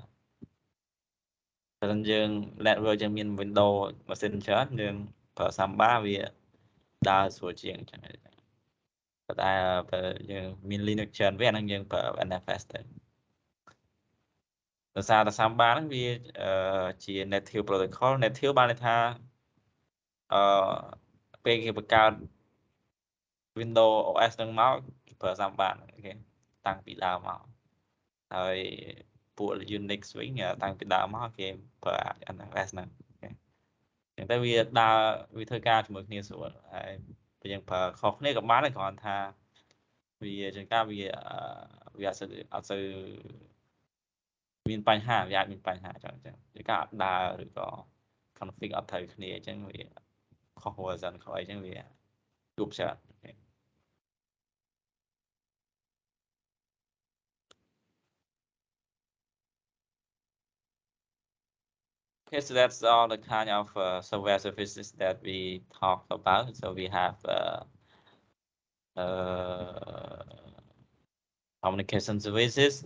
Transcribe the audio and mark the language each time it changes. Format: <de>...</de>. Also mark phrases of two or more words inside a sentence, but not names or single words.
<km>បើយើង network យើងមាន Windows ម៉ាស៊ីនច្រើនយើងប្រើ Samba វាដើរស្រួលជាងអញ្ចឹងប៉ុន្តែបើយើងមាន Linux ច្រើនវាអាហ្នឹងយើងប្រើ NFS ទៅ ដោយសារតែ Samba ហ្នឹងវាជា</km> <en>native protocol native</en> <km>បានន័យថាពេលគេបង្កើត Windows OS ហ្នឹងមកគេប្រើ Samba ហ្នឹងគេតាំងពីដើម មកហើយពួក Unix វិញតាំងពីដើមមកគេប្រើ NFS ហ្នឹងចឹងទៅវាធ្វើការជាមួយ គ្នាស្រួលហើយបើយើងប្រើខុសគ្នាក៏បានដែរគ្រាន់ថាវាចឹង ការវាអត់សូវមានបញ្ហាវាអាចមានបញ្ហាចឹងជាការអត់ដើរឬក៏ config អត់ត្រូវគ្នាអញ្ចឹងវាខុស version ខុសអីចឹងវាជួបច្រើន</km> <en>Okay, so that's all the kind of software services that we talked about. So we have communication services.</en>